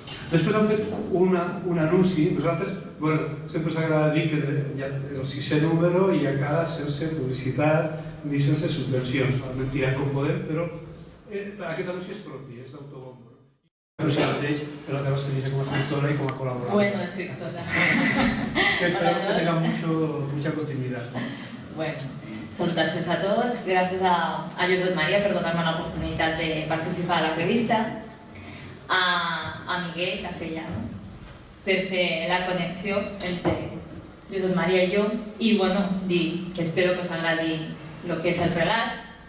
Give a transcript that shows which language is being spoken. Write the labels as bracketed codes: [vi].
[ca] Després han fet un anunci. Nosaltres sempre ens agrada dir que hi ha el 6è número i encara sense publicitat ni sense subvencions. Mentirem com podem, però aquest anunci és propi, és d'autobombo. Però si mateix, per la teva experiencia com a escriptora [es] y como colaboradora. Bueno, escritora. Que esperamos que tenga mucha continuidad. [ca] Bueno, salutacions a tots. Gràcies a Josep Maria per donar-me l'oportunitat de participar a la revista, a Miguel Castellano per fer la connexió entre Josep Maria i jo i, bueno, dir que espero que us agradi el que és el relat